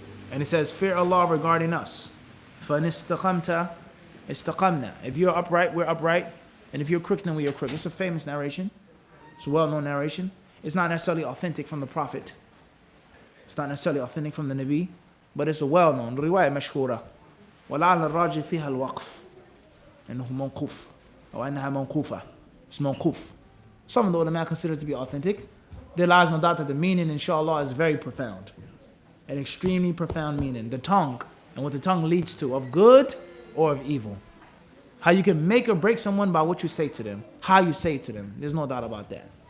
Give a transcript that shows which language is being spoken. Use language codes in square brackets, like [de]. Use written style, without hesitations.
[en] And it says, fear Allah regarding us. [ar] فَإِنِ اسْتَقَمْتَ اسْتَقَمْنَا. [en] If you're upright, we're upright. And if you're crooked, then we are crooked. It's a famous narration. It's a well-known narration. It's not necessarily authentic from the Prophet. It's not necessarily authentic from the Nabi. But it's a well-known riwayah mashhura. [ar] وَلَعَلَ الرَّاجِ فِيهَا الْوَقْفِ إنه موقوف أو أنها موقوفة. [en] It's موقوف. Some of the ulama consider it to be authentic. There lies no doubt that the meaning, inshallah, is very profound. An extremely profound meaning. The tongue and what the tongue leads to of good or of evil. How you can make or break someone by what you say to them. How you say it to them. There's no doubt about that.